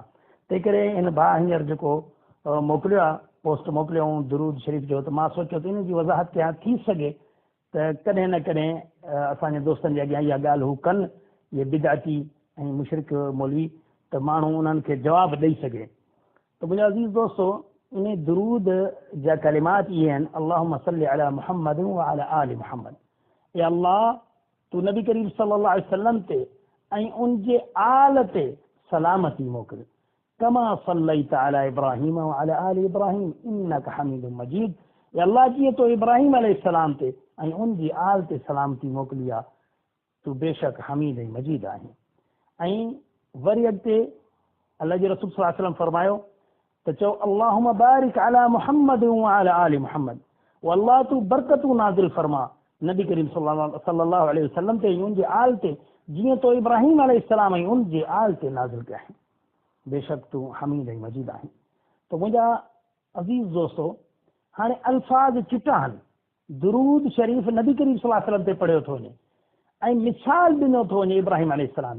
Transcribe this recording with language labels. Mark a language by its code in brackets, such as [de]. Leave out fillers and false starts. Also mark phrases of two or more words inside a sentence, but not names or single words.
[sd] तंहिं करे हिन भाउ हींअर जेको मोकिलियो आहे, पोस्ट मोकिलियो दुरूद शरीफ़ जो, त मां सोचियो त इन जी वज़ाहत कयां, थी सघे त कॾहिं न कॾहिं असांजे दोस्तनि जे अॻियां इहा ॻाल्हि हू कनि, इहे बिदाती ऐं मुशरिक मौलवी, त माण्हू उन्हनि खे जवाबु ॾेई सघे। त मुंहिंजा अज़ीज़ दोस्तो, इन दुरूद जा कलिमात इहे आहिनि, [ar] اللهم صل على محمد وعلى آل محمد. [sd] ए अल्लाह, तू नबी करीम [ar] صلى الله عليه وسلم [sd] ते ऐं उन जे आल ते सलामती मोकिल, [ar] كما صليت على إبراهيم وعلى آل إبراهيم إنك حميد مجيد. [sd] ए अल्लाह, जीअं तो इब्राहिम अलैहिस्सलाम ते ऐं उन जी आल ते सलामती मोकिली आहे, तू बेशक हमीद ऐं मजीद आहे। ऐं वरी अॻिते अल्लाह जे रसूल [ar] صلى الله عليه وسلم [sd] फरमायो त चओ, [ar] اللهم بارك على محمد وعلى آل محمد, [sd] ओ अल्लाह तू बरकतूं नाज़िल फरमा नबी करीम [ar] صلى الله عليه وسلم [sd] ते ऐं उन जे आल ते, जीअं तो इब्राहिम अलैहिस्सलाम ऐं उन जे आल ते नाज़िल कया आहिनि, बेशक तू हमीद ऐं मजीद आहे। त मुंहिंजा अज़ीज़ दोस्तो, हाणे अल्फाज़ चिटा आहिनि, दुरूद शरीफ़ नबी करीम [ar] صلى الله عليه وسلم [sd] ते पढ़ियो थो वञे ऐं मिसाल ॾिनो थो वञे इब्राहिम अलैहिस्सलाम जो।